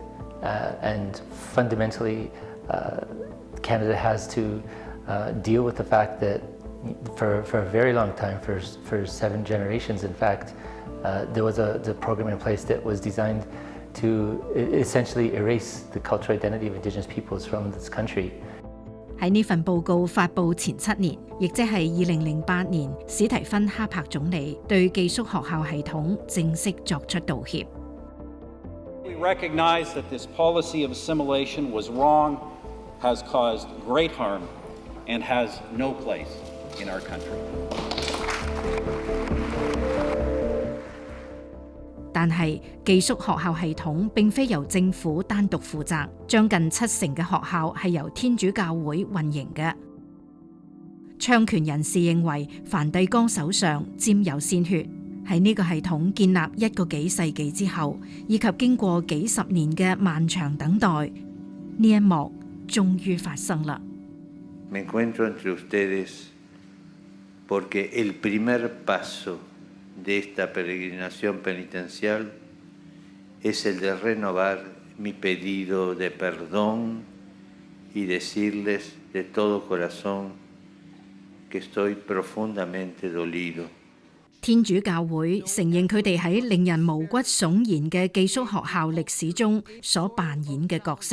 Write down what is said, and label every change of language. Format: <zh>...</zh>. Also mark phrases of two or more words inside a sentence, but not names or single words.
<en>And fundamentally, Canada has to deal with the fact that for a very long time, for 7 generations in fact, there was the program in place that was designed to essentially erase the cultural identity of Indigenous peoples from this country.</en> <yue>喺呢份報告發布前7年，亦即係2008年，史提芬哈柏總理對寄宿學校系統正式作出道歉。</yue> <en>We recognize that this policy of assimilation was wrong, has caused great harm, and has no place in our country.</en> <yue>但係寄宿學校系統並非由政府單獨負責，將近70%嘅學校係由天主教會運營嘅。倡權人士認為梵蒂岡手上沾有鮮血，喺呢個系統建立1個幾世紀之後，以及經過幾十年嘅漫長等待，呢一幕終於發生啦。</yue> <es>Me encuentro entre ustedes porque el primer paso de esta peregrinación penitencial es el de renovar mi pedido de perdón y decirles de todo corazón que estoy profundamente dolido.</es> <yue>天主教會承認佢哋喺令人毛骨悚然嘅寄宿學校歷史中所扮演嘅角色。</yue>